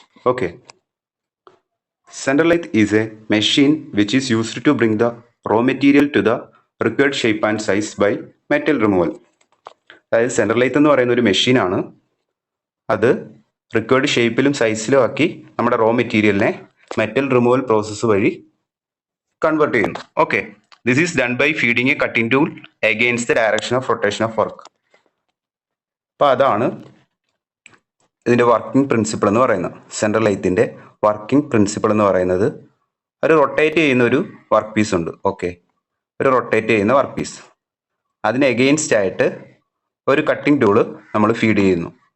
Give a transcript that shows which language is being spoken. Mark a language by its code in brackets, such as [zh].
[en] Okay, central lathe is a machine which is used to bring the raw material to the required shape and size by metal removal. [ml] അതായത് central lathe എന്ന് പറയുന്ന ഒരു മെഷീനാണ്. അത് required ഷേപ്പിലും സൈസിലും ആക്കി നമ്മുടെ raw മെറ്റീരിയലിനെ മെറ്റൽ റിമൂവൽ പ്രോസസ്സ് വഴി കൺവേർട്ട് ചെയ്യുന്നു. [en] Okay, this is done by feeding a cutting tool against the direction of rotation of work. [ml] അപ്പോൾ അതാണ് ഇതിൻ്റെ വർക്കിംഗ് പ്രിൻസിപ്പിൾ എന്ന് പറയുന്നത്. സെൻട്രൽ ലെയ്ത്തിൻ്റെ വർക്കിംഗ് പ്രിൻസിപ്പിൾ എന്ന് പറയുന്നത് ഒരു റൊട്ടേറ്റ് ചെയ്യുന്ന ഒരു വർക്ക് പീസ് ഉണ്ട്. ഓക്കെ, ഒരു റൊട്ടേറ്റ് ചെയ്യുന്ന വർക്ക് പീസ്, അതിന് എഗെയിൻസ്റ്റ് ആയിട്ട് ഒരു കട്ടിംഗ് ടൂള് നമ്മൾ ഫീഡ് ചെയ്യുന്നു.